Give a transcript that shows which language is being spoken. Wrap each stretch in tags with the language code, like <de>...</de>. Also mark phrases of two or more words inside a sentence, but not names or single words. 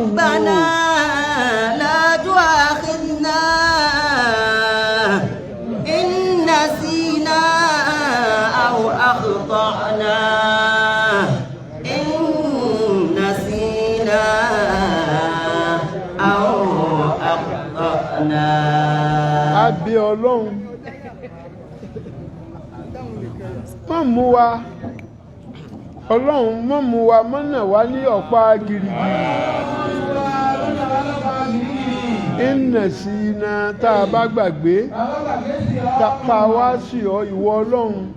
<ar>ربنا لا تؤاخذنا إن نسينا أو أخطأنا إن نسينا أو أخطأنا</ar> <yo>àbí ọlọ́run má mú wa ọlọ́run má mú wa mọ́nà wá ní ọ̀pá girigiri ìnà sí iná tá a bá gbàgbé tá a wá sí ọ ìwọ ọlọ́run</yo>